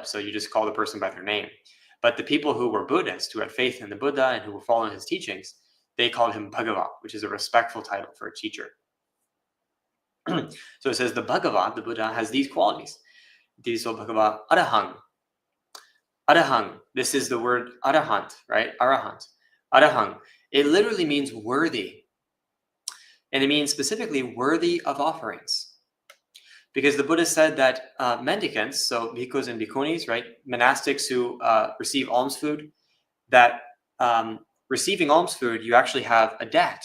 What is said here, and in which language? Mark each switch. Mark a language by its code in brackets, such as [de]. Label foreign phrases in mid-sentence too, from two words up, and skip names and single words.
[en] So you just call the person by their name. But the people who were Buddhist, who had faith in the Buddha and who were following his teachings, they called him Bhagava, which is a respectful title for a teacher. So it says the Bhagava, the Buddha, has these qualities. [pi] Diso Bhagava Arahang. Arahang, [en] this is the word arahant, right? [pi] Arahant. Arahang. [en] It literally means worthy. And it means specifically worthy of offerings. Because the Buddha said that mendicants, so bhikkhus and bhikkhunis, right? Monastics who receive alms food, that receiving alms food, you actually have a debt.